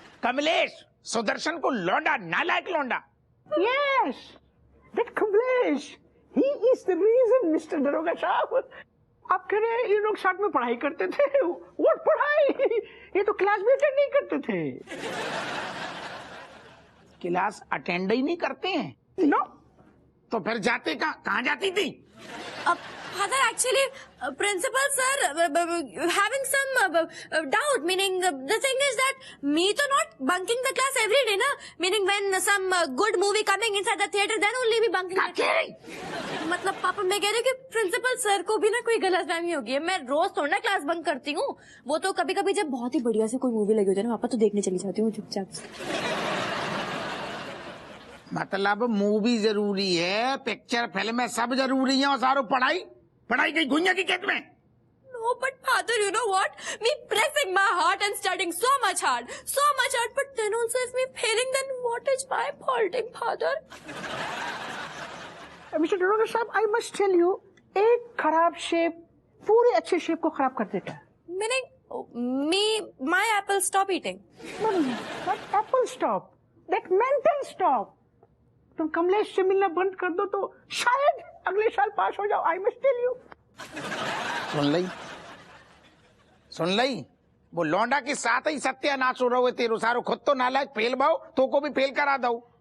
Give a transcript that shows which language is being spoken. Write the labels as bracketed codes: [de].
[hi] कमलेश, सुदर्शन को लौंडा, नालायक लौंडा। [en] yes, that Kamlesh, he is the reason mister [hi] दरोगा साहब। आप कह रहे हैं ये लोग साथ में पढ़ाई करते थे? व्हाट पढ़ाई? ये तो क्लास भी अटेंड नहीं करते थे। क्लास अटेंड ही नहीं करते हैं? नो। तो फिर जाते कहाँ जाती थी? [en] Father, actually, principal sir having some doubt. Meaning, the thing is that me to not bunking the class every day, na. Meaning, when some good movie coming inside the theater, then only be bunking. [hi] मतलब पापा मैं कह रही हूँ कि principal sir को भी ना कोई गलतफहमी होगी है। मैं रोज थोड़ा ना क्लास बंक करती हूँ। वो तो कभी कभी जब बहुत ही बढ़िया से कोई मूवी लगी होती है ना पापा, तो देखने चली जाती हूँ चुपचाप। मतलब मूवी जरूरी है, पिक्चर फिल्म सब जरूरी है और सारो पढ़ाई गई गुइया की खेत में। [en] No, but father, you know what? Me pressing my heart and studying so much hard, but then also if me failing, then what is my fault, father? [hi] Mister दरोगा साहब, [en] I must tell you, [hi] एक खराब shape पूरे अच्छे shape को खराब कर देता है। [en] Meaning, my apple stop eating. No, not apple stop, that mental stop. [hi] तुम कमलेश से मिलना बंद कर दो तो शायद अगले साल पास हो जाओ। [en] I must tell you. [hi] सुन लई, वो लौंडा के साथ ही सत्यानाश हो रहा है तेरो सारो। खुद तो नालायक फेल भाव, तो को भी फेल करा दो।